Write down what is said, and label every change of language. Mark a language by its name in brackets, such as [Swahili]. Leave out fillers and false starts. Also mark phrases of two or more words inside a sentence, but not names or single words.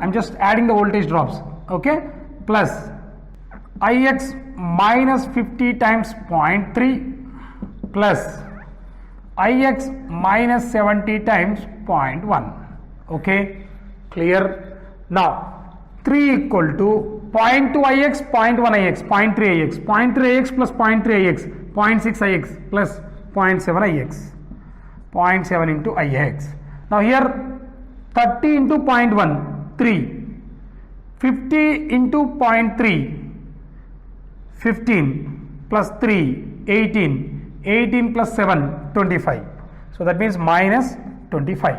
[English] I'm just adding the voltage drops, okay? Plus Ix minus 50 times 0.3 plus Ix minus 70 times 0.1, okay? Clear? Now 3 equal to 0.2 Ix, 0.1 Ix, 0.3 Ix, 0.3 Ix plus 0.3 Ix, 0.6 Ix plus 0.7 Ix, 0.7 into Ix. Now here 30 into 0.1, 3, 50 into 0.3, 15 plus 3, 18, 18 plus 7, 25. So that means minus 25.